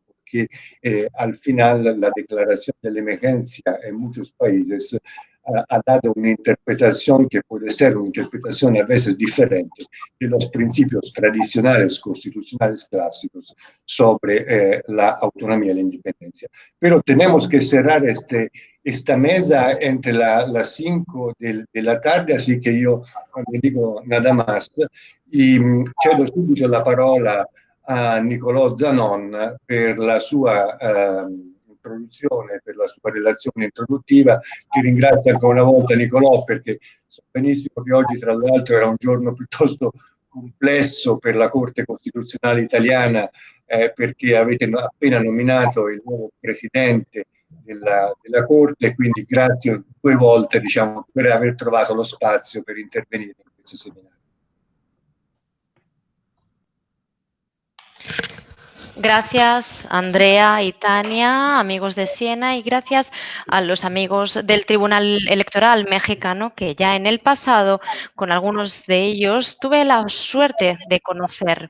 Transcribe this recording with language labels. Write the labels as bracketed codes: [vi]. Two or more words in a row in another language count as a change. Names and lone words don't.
[es] Porque al final la declaración de la emergencia en muchos países ha dado una interpretación que puede ser una interpretación a veces diferente de los principios tradicionales constitucionales clásicos sobre la autonomía y la independencia. Pero tenemos que cerrar esta mesa entre las 5 de la tarde, así que yo [it] non dico [es] nada más y cedo [it] subito la parola a Nicolò Zanon per la sua introduzione, per la sua relazione introduttiva. Ti ringrazio ancora una volta, Nicolò, perché so benissimo che oggi, tra l'altro, era un giorno piuttosto complesso per la Corte Costituzionale italiana, perché avete appena nominato il nuovo presidente della Corte, quindi grazie 2 volte, diciamo, per aver trovato lo spazio per intervenire in questo seminario. [es] Gracias, Andrea y Tania, amigos de Siena, y gracias a los amigos del Tribunal Electoral mexicano, que ya en el pasado, con algunos de ellos, tuve la suerte de conocer.